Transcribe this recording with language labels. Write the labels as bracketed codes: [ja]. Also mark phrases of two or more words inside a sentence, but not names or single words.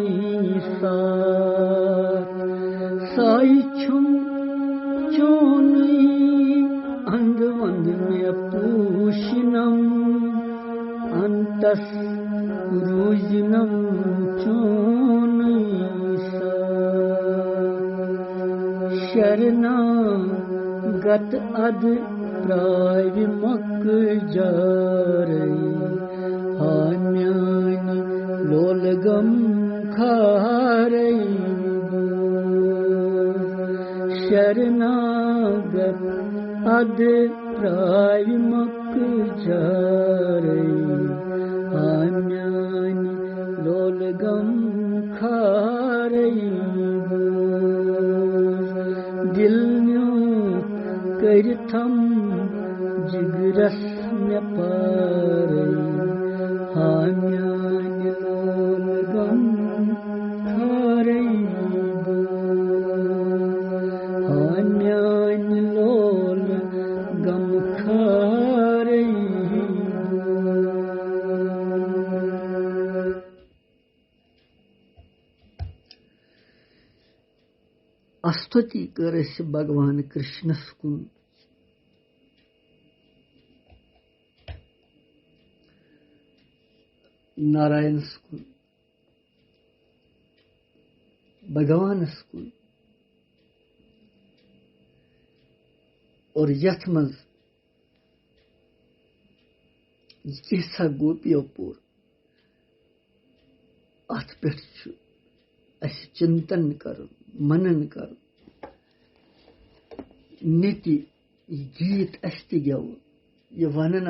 [ks] साई छुम चोन अंधवंद में पूषणम अंतस रुजनम चोन शरणा गत अद प्राय मक जारे हाम्यानि लोलगम खारे शरणागत अद प्राय मक जारे हाम्यानि लोलगम खारे दिल करथम जिगरस न पारे हाम्यान लोल गम खारे हाम्यान लोल गम खारे स्तुति करस भगवान कृष्णस कुन नारायणस कुन भगवानस कुन और यथ मज किस्सा गोपियों पूर अथ पे चिंतन कर मनन कर नीति गीत गव यह वन